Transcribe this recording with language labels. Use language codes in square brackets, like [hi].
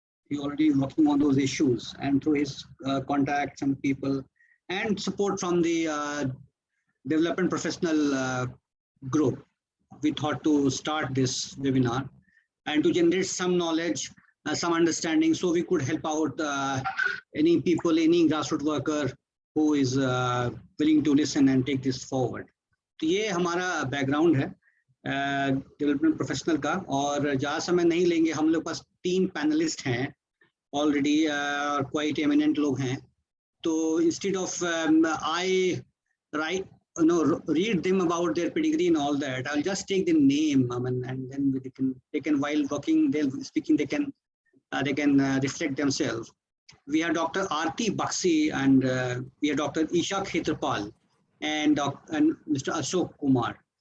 [en] He already working on those issues, and through his contacts and people and support from the development professional group, we thought to start this webinar and to generate some knowledge, some understanding, so we could help out any people, any grassroots worker who is willing to listen and take this forward. [hi] तो ये हमारा background है development professional का, और ज़्यादा समय नहीं लेंगे. हम लोग पास 3 पैनलिस्ट हैं ऑलरेडी, [en] quite eminent [hi] लोग हैं. [en] तो instead of I right read them about their pedigree and all that, I'll just take the name, and then they can while working, they'll speaking, they can reflect themselves. We have Dr. Aarti Bakshi, and we have Dr. Isha Khetrapal and Mr. Ashok Kumar.